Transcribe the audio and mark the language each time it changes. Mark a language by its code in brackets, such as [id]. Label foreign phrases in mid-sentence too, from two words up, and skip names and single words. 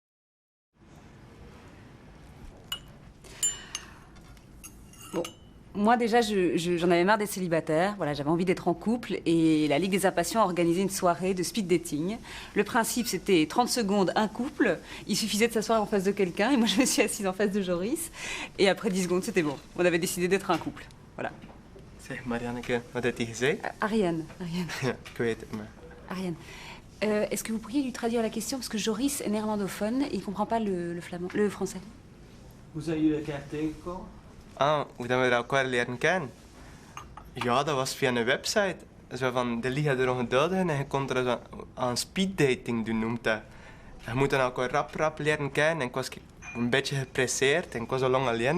[fr] Moi déjà, j'en avais marre d'être célibataire. Voilà, j'avais envie d'être en couple et la Ligue des Impatients a organisé une soirée de [en] speed dating. [fr] Le principe, c'était 30 secondes, un couple. Il suffisait de s'asseoir en face de quelqu'un et moi, je me suis assise en face de Joris. Et après 10 secondes, c'était bon. On avait décidé d'être un couple. Voilà. [nl] Zeg, Marianneke, wat heeft hij gezegd? Ariane. Ja, ik weet het, maar... Ariane. [fr] Est-ce que vous pourriez lui traduire la question? Parce que Joris est néerlandophone et il ne comprend pas le français. [nl] Hoe zijn jullie elkaar tegengekomen? Ah, hoe dat we elkaar leren kennen? Ja, dat was via een website. Zo van, de Liga der Ongeduldigen en je kon er zo aan speeddating doen, noemt dat. Je moet dan elkaar rap leren kennen en ik was een beetje gepresseerd en ik was al lang alleen.